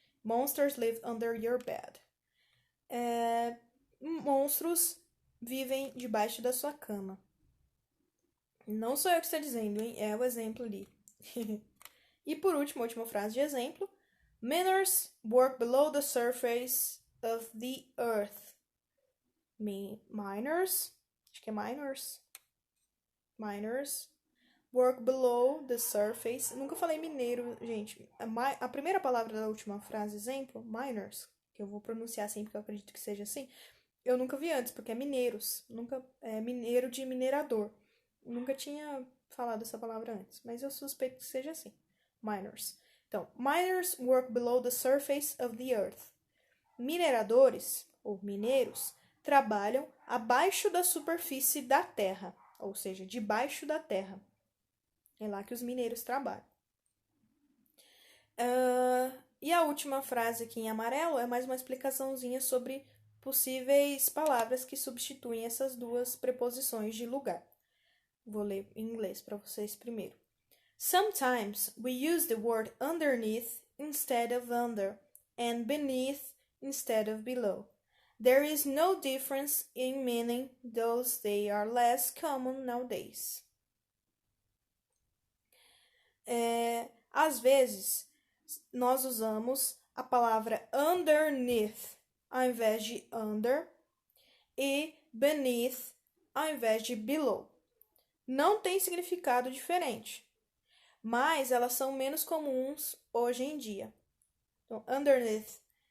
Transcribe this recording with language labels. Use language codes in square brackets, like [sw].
[en] Monsters live under your bed. [pt] Monstros vivem debaixo da sua cama. Não sou eu que estou dizendo, hein? É o exemplo ali. E por último, a última frase de exemplo. [en] Miners work below the surface of the earth. [pt] Miners, acho que é miners. [en] Miners work below the surface. [pt] Nunca falei mineiro, gente. A primeira palavra da última frase, exemplo, miners, que eu vou pronunciar assim porque eu acredito que seja assim, eu nunca vi antes, porque é mineiros. Nunca é mineiro de minerador. Nunca tinha falado essa palavra antes, mas eu suspeito que seja assim. [en] Miners. [pt] Então, [en] miners work below the surface of the earth. [pt] Mineradores, ou mineiros, trabalham abaixo da superfície da terra, ou seja, debaixo da terra. É lá que os mineiros trabalham. E a última frase aqui em amarelo é mais uma explicaçãozinha sobre possíveis palavras que substituem essas duas preposições de lugar. Vou ler em inglês para vocês primeiro. [en] Sometimes we use the word underneath instead of under and beneath instead of below. There is no difference in meaning, though they are less common nowadays. [pt] Às vezes, nós usamos a palavra underneath ao invés de under e beneath ao invés de below. Não tem significado diferente, mas elas são menos comuns hoje em dia. Então, underneath